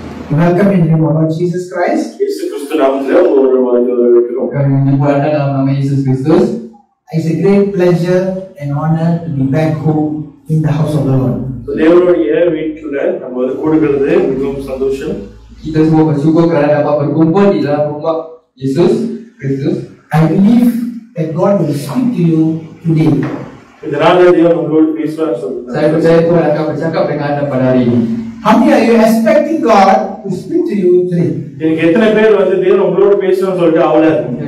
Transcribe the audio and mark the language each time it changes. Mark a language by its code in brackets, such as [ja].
[en] Welcome in the name of Lord Jesus Christ. [ta] இயேசு கிறிஸ்து நாமத்திலே ஒரு வாழ்த்து வரவேற்கிறோம். [ms] Kami menjumpa dalam nama Yesus Kristus. [en] It's a great pleasure and honor to be back home in the house of the Lord. [ta] தேவனுடைய வீட்டில நம்ம வந்து கூடுகிறது மிகவும் சந்தோஷம். [ms] Kita semua bersyukur kerana dapat berkumpul di dalam rumah Yesus Kristus. [en] I believe that God will speak to you today. [ta] இதனால தேவன் உங்களோடு பேசுவார் சொல்றார். [ms] Saya percaya Tuhan akan bercakap dengan anda pada hari ini. [en] How many are you expecting God to speak to you today? [ta] நீங்க எத்தனை பேர் வந்து தேவன் உங்களோடு பேசணும்னு சொல்லிட்டு அவளா இருக்கீங்க?